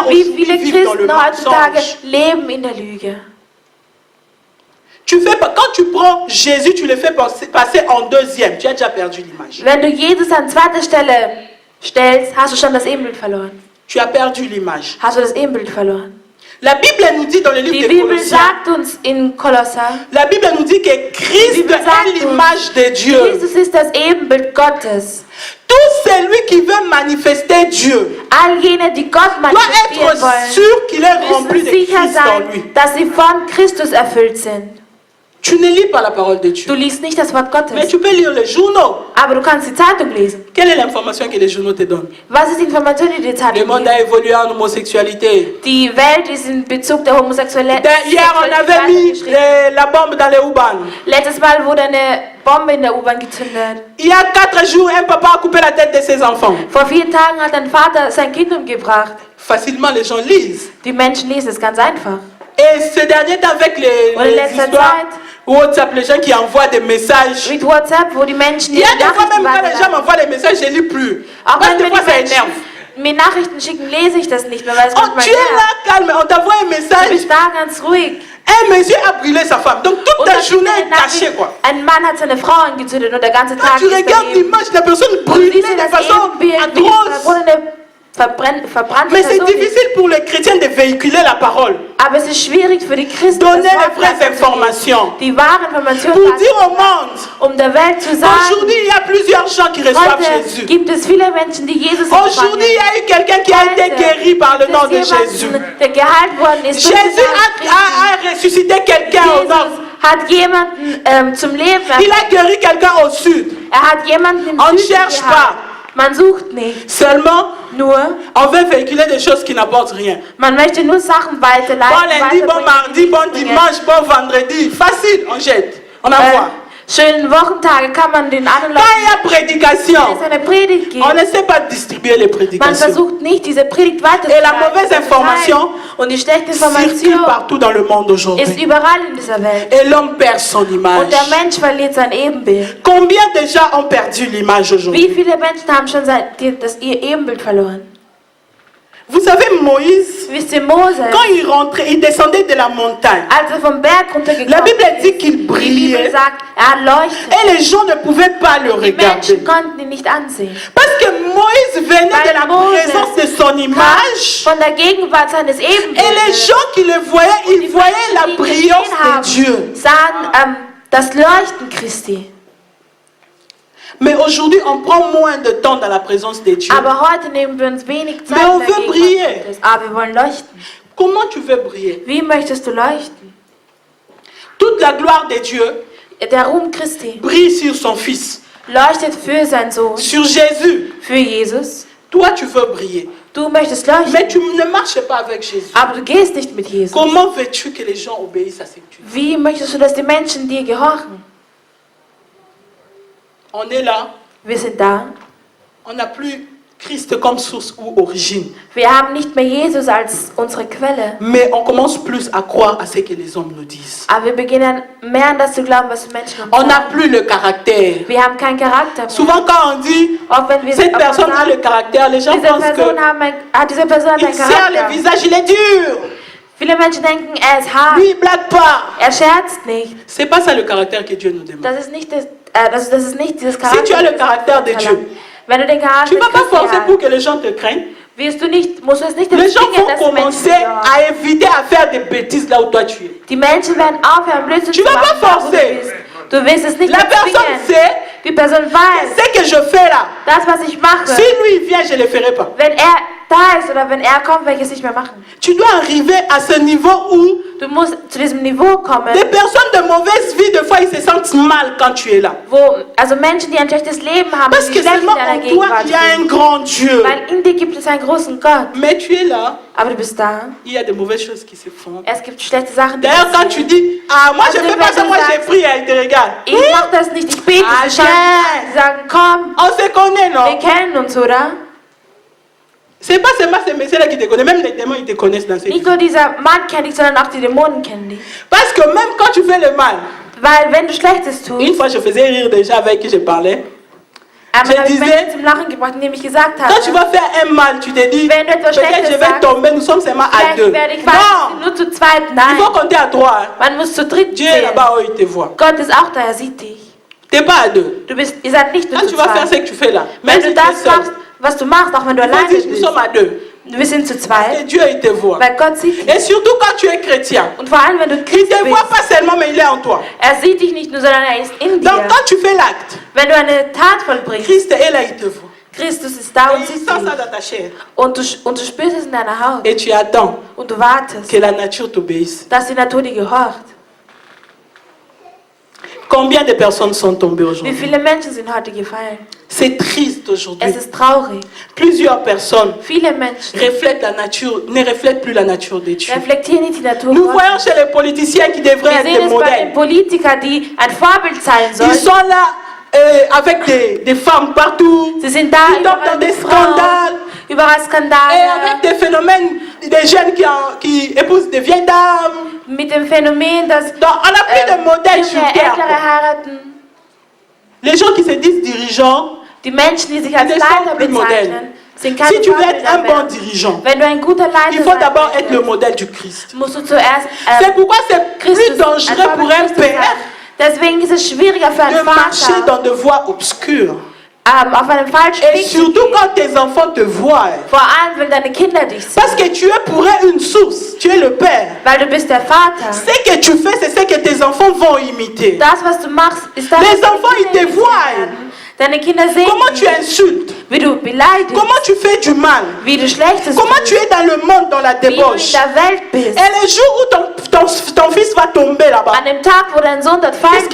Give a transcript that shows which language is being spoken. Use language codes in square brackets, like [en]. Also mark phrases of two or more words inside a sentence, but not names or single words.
[de] Wie [fr] aujourd'hui [de] viele [fr] vivent dans le [de] Christen heutzutage [fr] mensonge? [de] leben in der Lüge? [fr] Quand tu prends Jésus, tu le fais passer en deuxième. Tu as déjà perdu l'image. [de] Wenn du Jesus an zweiter Stelle stellst, hast du schon das Ebenbild verloren. [fr] Tu as perdu l'image. [de] Hast du das Ebenbild verloren? [fr] La Bible nous dit dans le livre [de] Die [fr] de [de] Bibel [fr] Colossiens, [de] sagt uns in Kolosser, [fr] la Bible nous dit que Christ [de] Die Bibel [fr] est [de] sagt [fr] l'image de Dieu. [de] Jesus ist das Ebenbild Gottes. [fr] Tout celui qui veut manifester Dieu [de] All jene, die Gott [fr] doit [de] manifestieren [fr] être [de] wollen, [fr] sûr qu'il est rempli [de] müssen [fr] de [de] sicher [fr] Christ en lui. [de] sein, dass sie von Christus erfüllt sind. [fr] Tu ne lis pas la parole de [de] Du [fr] Dieu, [de] liest nicht das Wort [fr] mais [de] Gottes, [fr] tu peux lire les journaux. [de] aber du kannst die Zeitung lesen. [fr] Quelle est l'information que les journaux te donnent? [de] Was ist die Information, die die [fr] Le [de] Zeitung [fr] monde [de] gibt? [fr] a évolué en homosexualité. [de] Die Welt ist in Bezug der Homosexualität [fr] Hier, on avait mis [de] geschrieben. [fr] la bombe dans les U-Bahn. [de] Letztes Mal wurde eine Bombe in der U-Bahn gezündet. [fr] Il y a 4 jours, un papa a coupé la tête de ses enfants. [de] Vor 4 Tagen hat ein Vater sein Kind umgebracht. [fr] Facilement, les gens lisent. [de] Die Menschen lesen es ganz einfach. [fr] Et ces derniers temps, avec les [de] letzter [fr] histoires [de] Zeit, [fr] WhatsApp, les gens qui envoient des messages. [de] Mit WhatsApp, wo die Menschen [fr] Il y a [de] ihre [fr] des fois [de] Nachrichten [fr] même quand les gens [de] weiterleiten. [fr] m'envoient des messages, je ne lis plus. [de] Auch [fr] Parce [de] wenn [fr] que [de] mir [fr] des fois, [de] die [fr] ça [de] Menschen [fr] énerve. [de] mir Nachrichten schicken, lese ich das nicht mehr, weil es [fr] Oh, [de] manchmal [fr] tu es [de] nervt. [fr] là, calme, on t'envoie un [de] Du [fr] message. [de] bist da ganz ruhig. [fr] Un monsieur a brûlé sa femme. Donc toute [de] Und [fr] ta [de] dann kriegt [fr] journée [de] er [fr] est [de] eine [fr] cachée, [de] Nachricht, [fr] quoi. [de] ein Mann hat seine Frau angezündet und der ganze [fr] Quand [de] Tag [fr] tu [de] ist [fr] regardes [de] daneben. [fr] l'image, la personne [de] Du [fr] brûlée [de] siehst ja [fr] de [de] das [fr] façon [de] Ebenbild, wie [fr] atroce. [de] eine verbrannte [fr] Mais c'est [de] Person ist. [fr] difficile pour les chrétiens de véhiculer la parole. [de] Aber es ist schwierig für die Christen, [fr] Donner [de] das [fr] les [de] Wort [fr] vraies [de] weiterzugeben. [fr] informations. [de] Die wahren Informationen [fr] Pour dire au [de] weiterzugeben, [fr] monde, [de] um der Welt zu sagen, [fr] aujourd'hui, il y a plusieurs gens qui reçoivent [de] heute [fr] Jésus. [de] gibt es viele Menschen, die Jesus [fr] Aujourd'hui, il y a eu quelqu'un qui a été guéri par le nom de Jésus. [de] Der geheilt worden ist. durch den [fr] Jésus [de] Namen Christi. [fr] a ressuscité quelqu'un au [de] Jesus [fr] nord. [de] hat jemanden zum Leben [fr] Il [de] erweckt. [fr] a guéri quelqu'un au sud. [de] Er hat jemanden im [fr] On ne [de] Süden [fr] cherche [de] geheilt. [fr] pas. [de] Man sucht nicht. [fr] Seulement, [de] Nur, [fr] on veut véhiculer des choses qui n'apportent rien. [de] man möchte nur Sachen weiterleiten. [fr] Bon lundi, bon [de] weiterbringen, [fr] mardi, [de] die [fr] bon [de] nichts bringen. [fr] dimanche, bon vendredi. Facile, on jette. On envoie. [de] Schönen Wochentage kann man den anderen [fr] Quand il y [de] Leuten, [fr] a prédication, [de] wenn es eine Predigt gibt, [fr] on ne sait pas distribuer les [de] man [fr] prédications. [de] versucht nicht, diese Predigt [fr] Et [de] weiterzuleiten. [fr] la mauvaise information [de] Und die schlechte [fr] circule [de] Information [fr] partout dans le monde [de] ist [fr] aujourd'hui. [de] überall in dieser Welt. [fr] Et l'homme perd son [de] Und [fr] image. [de] der Mensch verliert sein Ebenbild. [fr] Combien de gens ont perdu l'image [de] Wie [fr] aujourd'hui? [de] viele Menschen haben schon ihr Ebenbild verloren? [fr] Vous savez, Moïse, [de] Wisst ihr, Mose, [fr] quand il rentrait, il descendait de la montagne. [de] als er vom Berg [fr] La [de] runtergekommen [fr] Bible dit [de] ist, [fr] qu'il [de] die Bibel [fr] brillait [de] sagt, er leuchtet. [fr] et les gens ne pouvaient pas le [de] Die [fr] regarder. [de] Menschen konnten ihn nicht ansehen. [fr] Parce que Moïse venait de la présence de son image [de] Von der Gegenwart seines [fr] et les [de] Ebenbildes. [fr] gens qui le voyaient, ils voyaient la [de] Die ihn [fr] brillance [de] gesehen haben, [fr] de Dieu. [de] sahen das Leuchten Christi. [fr] Mais aujourd'hui, on prend moins de temps dans la présence de Dieu. [de] Aber heute nehmen wir uns wenig Zeit [fr] Mais on [de] in der [fr] veut [de] Gegenwart [fr] briller. [de] Gottes. Aber wir wollen leuchten. [fr] Comment tu veux briller? [de] Wie möchtest du leuchten? [fr] Toute la gloire de Dieu [de] Der Ruhm Christi [fr] brille sur son Fils, [de] leuchtet für seinen Sohn, [fr] sur Jésus. [de] für Jesus. [fr] Toi, tu veux briller. [de] Du möchtest leuchten, [fr] Mais tu ne marches pas avec Jésus. [de] aber du gehst nicht mit Jesus. [fr] Comment veux-tu que les gens obéissent à ce que tu dis? [de] Wie möchtest du, dass die Menschen dir gehorchen? [fr] On est là, [de] Wir sind da. [fr] on n'a plus Christ comme source ou origine. [de] Wir haben nicht mehr Jesus als unsere Quelle. [fr] Mais on commence plus à croire à ce que les hommes nous disent. [de] Aber wir beginnen mehr an das zu glauben, was die Menschen uns [fr] On n'a [de] sagen. [fr] plus le caractère. [de] Wir haben keinen Charakter mehr. [fr] Souvent quand on dit [de] Auch wenn wir [fr] cette [de] auch [fr] personne a [de] sagen, [fr] le caractère, les gens [de] diese [fr] pensent [de] Person hat diese Person hat [fr] qu'il [de] einen [fr] serre le [de] Charakter. [fr] visage, il est dur. [de] Viele Menschen denken, er ist hart, [fr] Lui, il blague pas. [de] er scherzt nicht. [fr] C'est pas ça le caractère que Dieu nous demande. [de] Das ist nicht, das ist nicht dieses [fr] Si [de] Charakter. [fr] tu as le [de] das [fr] caractère de [de] Gott [fr] Dieu, [de] verlangt. Wenn du den Charakter [fr] tu vas pas [de] Christi [fr] forcer [de] hast, [fr] pour que les gens te craignent. [de] musst du es nicht [fr] Les gens [de] erzwingen, [fr] vont [de] dass die Menschen [fr] commencer [de] dir gehorchen. [fr] à éviter à faire des bêtises là où toi tu es. [de] Die Menschen werden aufhören, Blödsinn [fr] Tu [de] zu [fr] vas [de] machen, [fr] pas [de] da wo du [fr] forcer. [de] bist. Du willst es nicht [fr] La personne [de] erzwingen. [fr] sait [de] Die Person weiß, [fr] ce que je fais là. [de] das, was ich mache, [fr] Si lui il vient, je ne le ferai pas. [de] wenn er da ist oder wenn er kommt, werde ich es nicht mehr machen. [fr] Tu dois arriver à ce niveau où [de] Du musst zu diesem Niveau kommen, [fr] des personnes de mauvaise vie, des fois, ils se sentent mal quand tu es là. [de] also Menschen, die ein schlechtes Leben haben, [fr] Parce [de] die [fr] que [de] schlecht in [fr] seulement [de] deiner [fr] en toi, [de] Gegenwart [fr] il y a un [de] sind. [fr] grand Dieu. [de] Weil in dir gibt es einen großen Gott. [fr] Mais tu es là, [de] Aber du bist da. [fr] il y a de mauvaises choses qui se font. [de] Es gibt schlechte Sachen, die [fr] D'ailleurs, quand tu [de] passieren. [fr] dis, ah, moi je [de] Also, [fr] fais pas [de] wenn [fr] ça, [de] du [fr] moi j'ai [de] sagst, [fr] pris, il te regarde. [de] Ich mach das nicht, ich bete. [fr] Ah, [de] Sie schauen, yeah. sie sagen, komm, [fr] On se connaît, [de] wir [fr] non? [de] kennen uns, oder? [fr] C'est pas seulement ces messieurs-là qui te connaissent, même les démons, ils te connaissent dans cette [de] Nicht [fr] vie. [de] nur dieser Mann kennt dich, sondern auch die Dämonen kennen dich. [fr] Parce que même quand tu fais le mal, Weil wenn du Schlechtes tust, une fois je faisais rire des gens avec qui je parlais. Je disais, [de] zum Lachen gebracht, indem ich gesagt habe, [fr] quand tu vas faire un mal, tu te dis, [de] wenn du etwas [fr] peut-être [de] Schlechtes [fr] je vais tomber, nous sommes seulement à deux. [de] werde ich [fr] Non, [de] nur zu zweit. [fr] il [de] Nein, [fr] faut compter à trois. [de] man muss zu dritt [fr] Dieu est [de] zählen. [fr] là-bas où il te voit. [de] Gott ist auch da, er sieht dich. [fr] Tu n'es pas à deux. [de] Ihr seid nicht nur [fr] Quand [de] zu [fr] tu vas faire ce [de] zweit. [fr] que tu fais là, [de] Wenn [fr] même [de] du [fr] si tu es [de] das [fr] seul, [de] machst, was du machst, auch wenn du [fr] tu vas [de] alleine [fr] dire, nous [de] bist, [fr] sommes à deux. [de] wir sind zu [fr] Et [de] zweit, [fr] Dieu, il te voit. [de] weil Gott sieht dich. [fr] Et surtout quand tu es chrétien, [de] Und vor allem, wenn du [fr] il [de] Christ [fr] ne te voit [de] bist, [fr] pas seulement, mais il est en toi. [de] er sieht dich nicht nur, sondern er ist in dir. [fr] Donc quand tu fais l'acte, [de] Wenn du eine Tat vollbringst, [fr] Christ est là, il te voit. [de] Christus ist da [fr] Et [de] und [fr] il [de] sieht [fr] sent ça [de] dich. [fr] dans ta chair. [de] Und du spürst es in deiner Haut. [fr] Et tu attends [de] Und du wartest, [fr] que la nature t'obéisse. [de] dass die Natur dir gehorcht. [fr] Combien de personnes sont tombées [de] Wie [fr] aujourd'hui? [de] viele Menschen sind heute gefallen? [fr] C'est triste aujourd'hui. [de] Es ist traurig. [fr] Plusieurs personnes [de] Viele Menschen [fr] reflètent la nature, ne reflètent plus la nature de Dieu. [de] reflektieren nicht die Natur [fr] Nous [de] Gottes. [fr] voyons chez les politiciens qui devraient [de] Wir [fr] être [de] sehen [fr] des [de] es bei [fr] modèles. [de] den Politikern, die ein Vorbild sein [fr] Ils [de] sollen. [fr] sont là avec des femmes partout. [de] Sie sind da [fr] Ils tombent dans [de] überall [fr] des [de] mit Frauen, [fr] scandales. [de] überall [fr] Et [de] Skandale, [fr] avec des phénomènes, des jeunes qui épousent des vieilles dames. [de] mit dem Phänomen, dass [fr] Donc, on n'a plus de modèles sur [de] junge [fr] terre. [de] Ältere heiraten. [fr] Les gens qui se disent dirigeants, [de] Die Menschen, die sich als [fr] Ils ne [de] Leiter [fr] sont plus [de] bezeichnen, sind keine [fr] si tu veux être [de] Vorbilder [fr] un bon [de] mehr. [fr] dirigeant, [de] Wenn du ein guter Leiter [fr] il faut [de] sein [fr] d'abord être le [de] möchtest, [fr] modèle du Christ. [de] musst du zuerst [fr] C'est pourquoi c'est plus [de] Christus, [fr] dangereux [de] ein [fr] pour [de] Vorbild [fr] un [de] Christus [fr] père [de] sein. Deswegen ist es schwieriger für [fr] de [de] einen [fr] marcher [de] Vater, [fr] dans des voies obscures. [de] auf einem falschen [fr] Et [de] Weg zu [fr] surtout [de] gehen. [fr] quand tes enfants te voient. [de] Vor allem, wenn deine Kinder dich sehen. [fr] Parce que tu es pour eux une source. Tu es le père. [de] Weil du bist der Vater. [fr] Ce que tu fais, c'est ce que tes enfants vont imiter. [de] Das, was du machst, ist das, [fr] Les [de] was deine [fr] enfants, ils [de] Kinder [fr] te [de] imitieren [fr] voient. [de] werden. Deine Kinder sehen [fr] Comment tu [de] dich, [fr] insultes? [de] wie du beleidigst, [fr] Comment tu fais du mal? [de] wie du Schlechtes [fr] Comment [de] tust, [fr] tu es dans le monde, dans la [de] wie du in [fr] débauche? [de] der Welt bist. [fr] Et le jour où ton fils va tomber là-bas, [de] An dem Tag, wo dein Sohn dort [fr] qu'est-ce